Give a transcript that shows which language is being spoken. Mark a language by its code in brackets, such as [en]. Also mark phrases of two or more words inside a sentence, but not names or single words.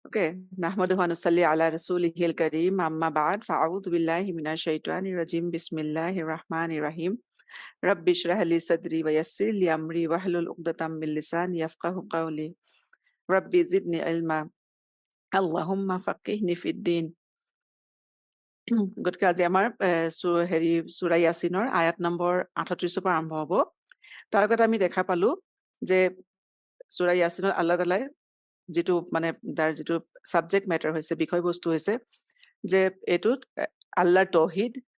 [ar] Okay, نحمده ونصلي على رسوله الكريم أما بعد فأعوذ بالله من الشيطان الرجيم بسم الله الرحمن الرحيم رب اشرح لي صدري ويسر لي أمري واحلل عقدة من لساني يفقهوا قولي رب زدني علما اللهم فقهني في الدين [as] গতিকে আজি আমাৰ সূৰা ইয়াছিনৰ আয়াত নম্বৰ 38 পৰা আৰম্ভ হ'ব। তাৰ আগতে আমি দেখা পালো যে সূৰা ইয়াছিনৰ আল্লাহ তাআলাই যেটো মানে তাৰ যেটো [en] subject matter [as] হৈছে বিষয়বস্তু হৈছে যে এটোত আল্লাহৰ তৌহিদ